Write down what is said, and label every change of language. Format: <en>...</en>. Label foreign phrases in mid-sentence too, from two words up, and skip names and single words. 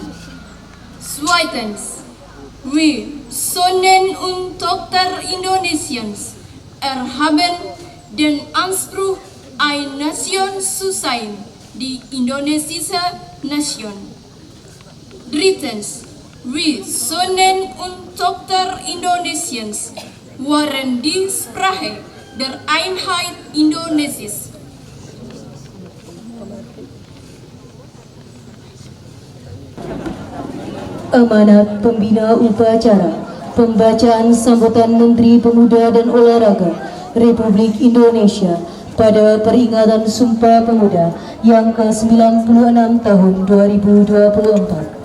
<de>Zweitens, wir, Sonnen und Tochter Indonesiens, erhaben den Anspruch, eine Nation zu sein, die indonesische Nation. Drittens, wir, Sonnen und Tochter Indonesiens, wahren die Sprache der Einheit Indonesiens.</de> <id>Amanat Pembina Upacara, pembacaan sambutan Menteri Pemuda dan Olahraga Republik Indonesia pada peringatan Sumpah Pemuda yang ke-96 tahun 2024.</id>